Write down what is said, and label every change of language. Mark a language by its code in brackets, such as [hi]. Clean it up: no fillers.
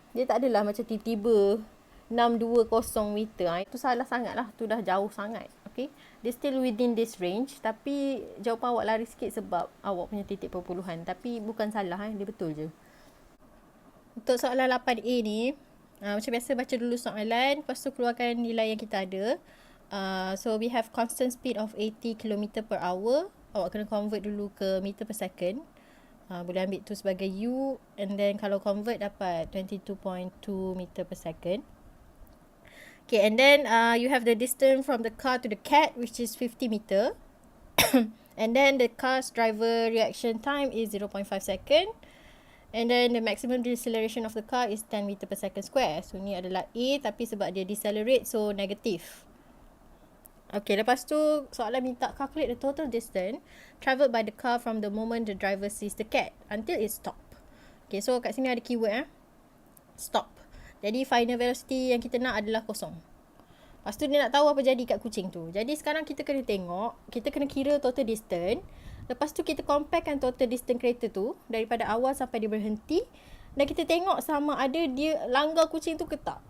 [ms] Dia tak adalah macam tiba-tiba 620 meter. Itu salah sangat lah. Itu dah jauh sangat. Okay. Dia [en] still within this range. [ms] Tapi jawapan awak lari sikit sebab awak punya titik perpuluhan. Tapi bukan salah. Dia betul je. Untuk soalan 8A ni. Macam biasa baca dulu soalan. Lepas tu keluarkan nilai yang kita ada. [en] So we have constant speed of 80 km per hour. [ms] Awak kena convert dulu ke [en] meter per second. [ms] Boleh ambil tu sebagai U. [en] And then [ms] kalau convert dapat 22.2 meter per second. [en] Okay, and then you have the distance from the car to the cat, which is 50 meter. And then the car's driver reaction time is 0.5 second. And then the maximum deceleration of the car is 10 meter per second square. [ms] So ni adalah A, tapi sebab dia decelerate, so negative. [en] Okay, [ms] lepas tu soalan minta [en] calculate the total distance travelled by the car from the moment the driver sees the cat until it stop. [ms] Okay, so kat sini ada keyword stop. Jadi final velocity yang kita nak adalah kosong. Lepas tu dia nak tahu apa jadi kat kucing tu. Jadi sekarang kita kena tengok, kita kena kira total distance. Lepas tu kita comparekan total distance kereta tu daripada awal sampai dia berhenti. Dan kita tengok sama ada dia langgar kucing tu ke tak.